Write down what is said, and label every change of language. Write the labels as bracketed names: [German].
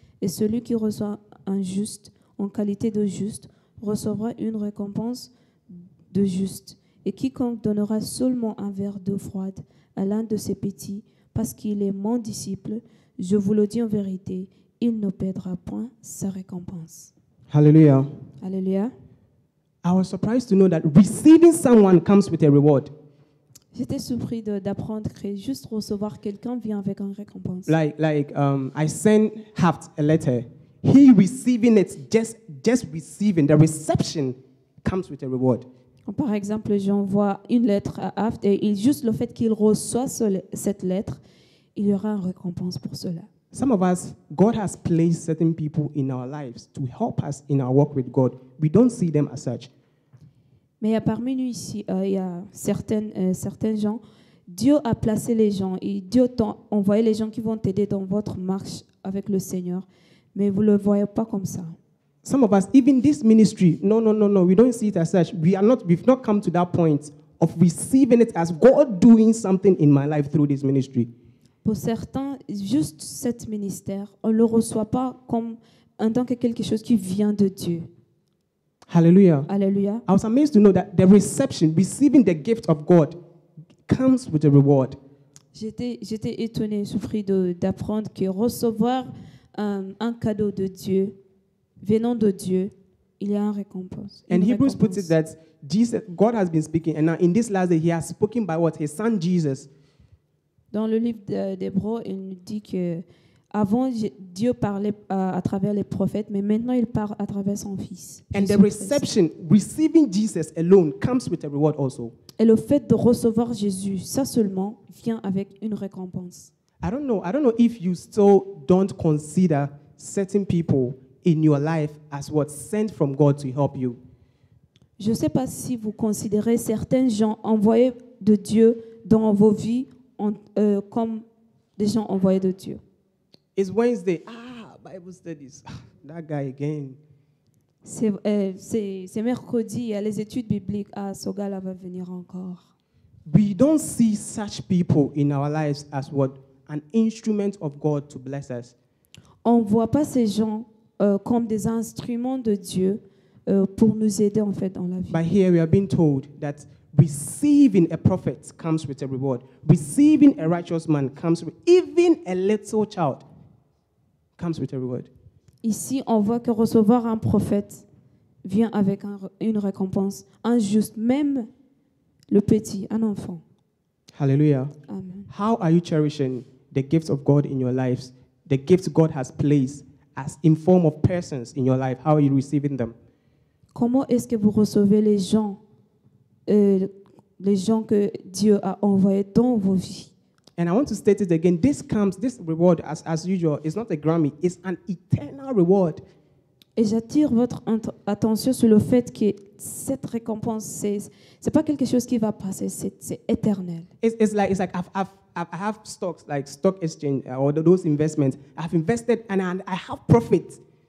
[French] Et celui qui reçoit un juste en qualité de juste recevra une récompense de juste. Et quiconque donnera seulement un verre d'eau froide à l'un de ses petits, parce qu'il est mon disciple, je vous le dis en vérité, il ne perdra point sa récompense. [English] hallelujah. [French] Alléluia. [English] I was surprised to know that receiving someone comes with a reward. [French] J'étais surpris d'apprendre que juste recevoir quelqu'un vient avec une récompense. [English] I sent Haft a letter. He receiving it, just receiving, the reception comes with a reward. [French] Par exemple, j'envoie une lettre à Haft et juste le fait qu'il reçoit cette lettre, il y aura une récompense pour cela. [English] Some of us, God has placed certain people in our lives to help us in our walk with God. We don't see them as such. [French] Mais il y a parmi nous ici, il y a certains gens, Dieu a placé les gens et Dieu t'a envoyé les gens qui vont t'aider dans votre marche avec le Seigneur, mais vous ne le voyez pas comme ça. [English] Some of us, even this ministry, no, we don't see it as such. We've not come to that point of receiving it as God doing something in my life through this ministry. [French] Pour certains, juste cet ministère, on ne le reçoit pas comme en tant que quelque chose qui vient de Dieu. [English] Hallelujah. [French] Alléluia. [English] I was amazed to know that the reception, receiving the gift of God, comes with a reward. [French] J'étais étonnée, surpris d'apprendre que recevoir un cadeau de Dieu, venant de Dieu, il y a une récompense. [English] And Hebrews puts it that God has been speaking, and now in this last day, He has spoken by what? His Son Jesus. [French] Dans le livre d'Hébreux, il nous dit que avant Dieu parlait à travers les prophètes, mais maintenant il parle à travers son Fils. [English] And the reception, receiving Jesus alone, comes with a reward also. [French] Et le fait de recevoir Jésus, ça seulement, vient avec une récompense. [English] I don't know if you still don't consider certain people in your life as what sent from God to help you. [French] Je ne sais pas si vous considérez certains gens envoyés de Dieu dans vos vies comme des gens envoyés de Dieu. [English] It's Wednesday. Bible studies. That guy again. [French] C'est mercredi, il y a les études bibliques. Ce gars-là va venir encore. [English] We don't see such people in our lives as what? An instrument of God to bless us. [French] On ne voit pas ces gens comme des instruments de Dieu pour nous aider en fait dans la vie. [English] But here we are being told that receiving a prophet comes with a reward. Receiving a righteous man comes with, even a little child comes with a reward. [French] Ici, on voit que recevoir un prophète vient avec une récompense. Un juste, même le petit, un enfant. [English] Hallelujah. Amen. How are you cherishing the gifts of God in your lives? The gifts God has placed as in form of persons in your life. How are you receiving them? [French] Comment est-ce que vous recevez les gens que Dieu a envoyés dans vos vies? [English] And I want to state it again. This reward, as usual, is not a Grammy. It's an eternal reward. [French] Et j'attire votre attention sur le fait que cette récompense, c'est pas quelque chose qui va passer, c'est éternel. [English] It's like I have stocks, like stock exchange or those investments. I've invested and I have profit.